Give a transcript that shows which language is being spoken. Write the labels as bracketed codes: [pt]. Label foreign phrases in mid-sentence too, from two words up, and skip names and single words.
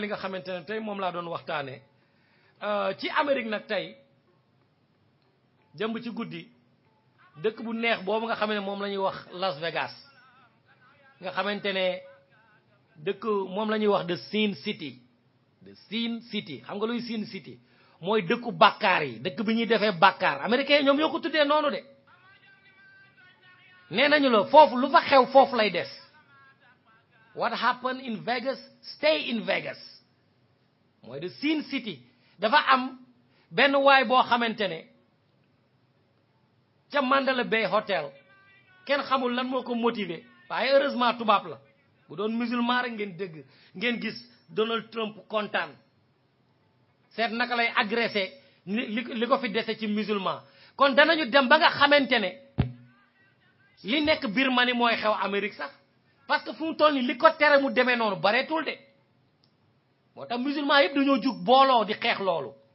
[wo] nga xamante ne tey moom laa doon waxtaanee ci Amérique nag tey jëmb ci guddi dëkk bu neex boobu nga xam ne moom la ñuy wax Las Vegas nga xamante ne dëkk moom la ñuy wax de Sin City xam nga luy Sin City mooy dëkku bàkkaar yi dëkk bi ñuy defee bàkkaar américain ñoom ñoo ko tuddee noonu de nee nañu la foofu lu fa xew foofu lay des [en] what happened in Vegas stay in Vegas [wo] mooy de Sin City dafa am benn waay boo xamante ne ca Mandalay Bay Hotel kenn xamul lan moo ko motivé waaye heureusement tubaab la bu doon musulman rek ngeen dégg ngeen gis Donald Trump kontaan seet naka lay agressé li ko fi dese ci musulman kon danañu dem ba nga xamante ne li nekk Birmanie mooy xew Amérique sax [fr] parce que [wo] fu mu toll nii li ko tere mu demee noonu bareetul de moo tax musulman yëpp dañoo jug booloo di xeex loolu